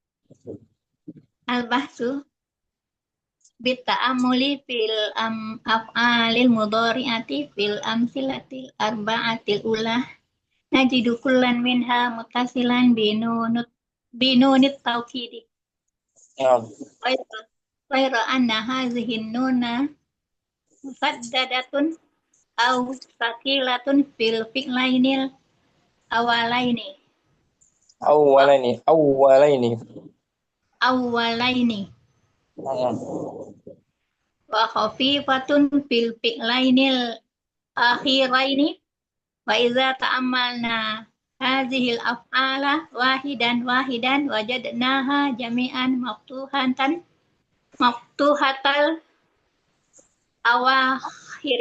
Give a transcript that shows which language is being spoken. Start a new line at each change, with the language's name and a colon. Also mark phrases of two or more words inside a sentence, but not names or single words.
Arabic: البحث بتأمل في الأفعال المضارعة في الأمثلة الأربعة الأولى نجد كلا منها متصلا بنون التوكيد nah وغير أن هذه النون مشددة أو ثقيلة في الفعلين الأولين الأولين وخفيفة في الفعلين الأخيرين وإذا تأملنا هذه الأفعال واحدا وجدناها جميعا مفتوحة الأواخر